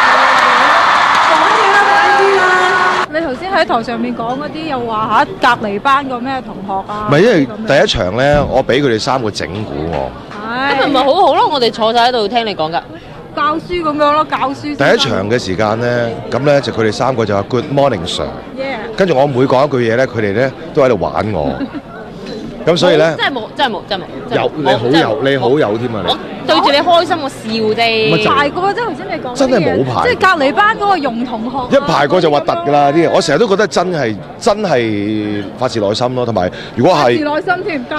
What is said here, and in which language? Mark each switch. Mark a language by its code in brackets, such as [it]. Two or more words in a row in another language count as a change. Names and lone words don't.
[yue] 你頭先喺台上面講嗰啲，又話嚇隔離班個咩同學啊？唔係，因為第一場咧，我俾佢哋三個整蠱我。咁咪好好咯，我哋坐晒喺度聽你講㗎。教書咁樣咯，教書。第一場嘅時間咧，咁咧就佢哋三個就話 [en] Good morning sir， [yue] 跟住我每講一句嘢咧，佢哋咧都喺度玩我。咁所以咧，真係冇。有你好有添啊！我對住你開心，我笑啫。排過啫，頭先你講真係冇排，即係隔離班嗰個容同學。一排過就核突㗎啦啲嘢，我成日都覺得真係發自內心咯，同埋如果係